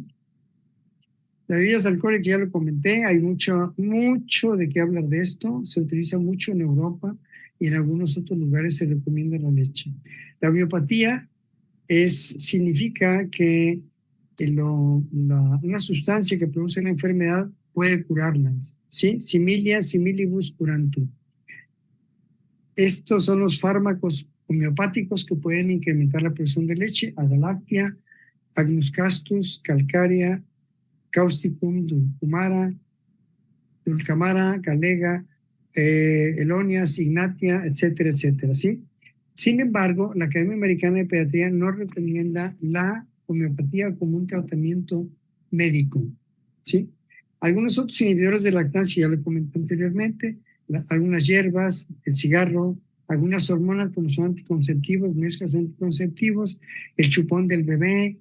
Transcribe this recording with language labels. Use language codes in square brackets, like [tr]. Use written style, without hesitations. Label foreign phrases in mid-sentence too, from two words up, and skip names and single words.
[es] Las bebidas alcohólicas, ya lo comenté, hay mucho de qué hablar de esto, se utiliza mucho en Europa y en algunos otros lugares se recomienda la leche. La homeopatía significa que una sustancia que produce la enfermedad puede curarla, ¿sí? [la] Similia similibus curantur. [es] Estos son los fármacos homeopáticos que pueden incrementar la producción de leche: Adalactia, Agnus castus, Calcarea, Causticum, Dulcamara, Galega, Elonias, Ignatia, etcétera, etcétera, ¿sí? Sin embargo, la Academia Americana de Pediatría no recomienda la homeopatía como un tratamiento médico, ¿sí? Algunos otros inhibidores de lactancia, ya lo comenté anteriormente, algunas hierbas, el cigarro, algunas hormonas como son anticonceptivos, mezclas anticonceptivos, el chupón del bebé.